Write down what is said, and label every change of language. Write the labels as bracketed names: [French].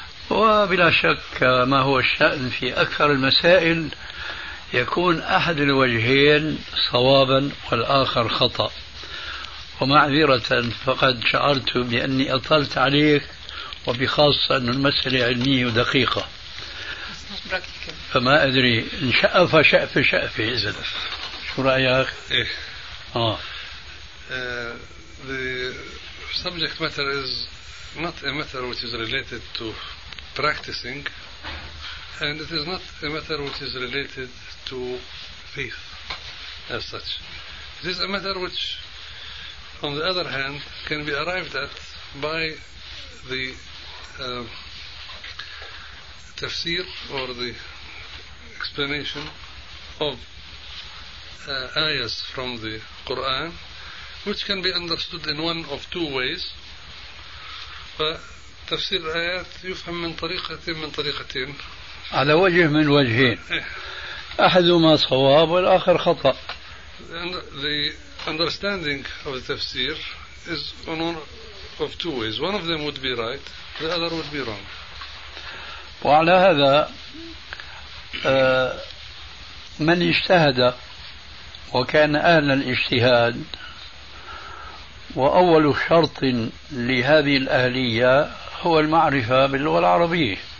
[Arabic] وبلا شك ما هو الشأن في أكثر المسائل يكون أحد الوجهين صوابا والآخر خطأ ومعذرة فقد شعرت بأني أطلت عليك وبخاصة أن المسألة علمية ودقيقة فما أدري إن شأف شأف شأف إذن شو رأيك؟ [English] The subject matter is not a matter which is related to practicing, and it is not a matter which is related to faith as such. It is a matter which, on the other hand, can be arrived at by the tafsir or the explanation of ayahs from the Quran, which can be understood in one of two ways. [Arabic] تفسير الآيات يفهم من طريقة من طريقتين. على وجه من وجهين. أحدهما صواب والآخر خطأ. [English] The understanding of the tafsir is on one of two ways. One of them would be right, the other would be wrong. [Arabic] وعلى هذا من اجتهد وكان أهل الاجتهاد وأول شرط لهذه الأهلية هو المعرفة باللغة العربية.